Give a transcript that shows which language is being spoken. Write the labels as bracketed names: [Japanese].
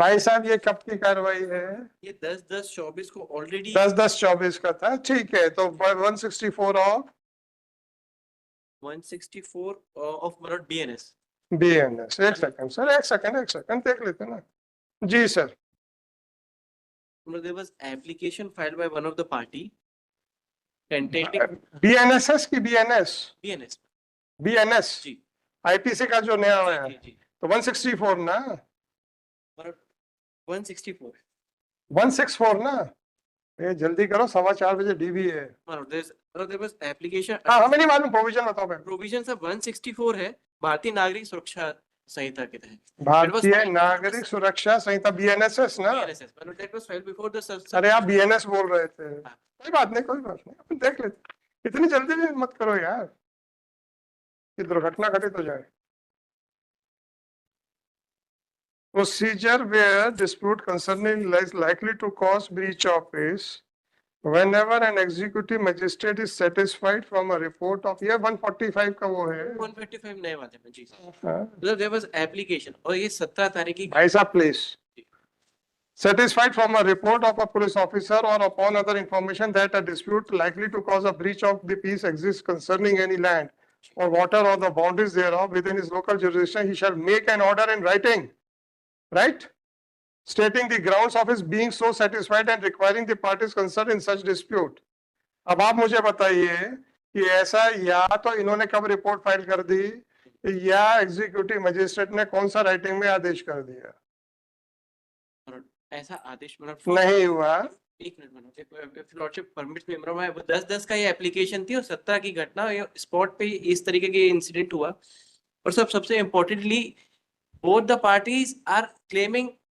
[Hindi] भाई साहब, ये कब की कार्रवाई है? ये 10/10/24 को ऑलरेडी 10/10/24 का था, ठीक है। तो 164 ऑफ 164 ऑफ मतलब बीएनएस। बीएनएस। एक सेकंड सर, एक सेकंड देख लेते ना। जी sir. [English] there was application filed by one of the party contending [Hindi] BNSS की बीएनएस [English] BNS [Hindi] बीएनएस जी आईपीसी का जो नया जी है, जी जी तो 164 ना, मतलब 164 164 ना। ये जल्दी करो, 4:15 डीबी है। मतलब [English] there was application [Hindi] हाँ हमें नहीं मालूम, प्रोविजन बताओ भाई। प्रोविजन सब 164 है भारतीय नागरिक सुरक्षा संहिता के तहत। भारतीय नागरिक सुरक्षा संहिता बीएनएसएस ना। [English] BNSS [Hindi] मतलब [English] that was filed before the [Hindi] अरे आप बीएनएस बोल रहे थे, कोई बात नहीं कोई बात नहीं, अपन देख लेते। इतनी जल्दी भी मत करो यार कि दुर्घटना घटित हो जाए। [English] Procedure where dispute concerning is likely to cause breach of peace whenever an executive magistrate is satisfied from a report of, [Hindi] ये 145 का वो है। 155 नए वाले में जी हाँ। मतलब [English] there was application [Hindi] और ये 17 तारीख की। भाई साहब please, [English] satisfied from a report of a police officer or upon other information that a dispute likely to cause a breach of the peace exists concerning any land or water or the boundaries thereof within his local jurisdiction, he shall make an order in writing, right, stating the grounds of his being so satisfied and requiring the parties concerned in such dispute. [Hindi] अब आप मुझे बताइए कि ऐसा या तो इन्होंने कब रिपोर्ट फाइल कर दी, या एग्जीक्यूटिव मजिस्ट्रेट ने कौन सा राइटिंग में आदेश कर दिया? ऐसा आदेश मतलब नहीं हुआ। एक मिनट लॉर्डशिप परमिट्स में मतलब वो 10/10 का ये एप्लीकेशन थी और 17 की घटना स्पॉट पे इस तरीके के इंसिडेंट हुआ। और सबसे importantly [English] both the parties are claiming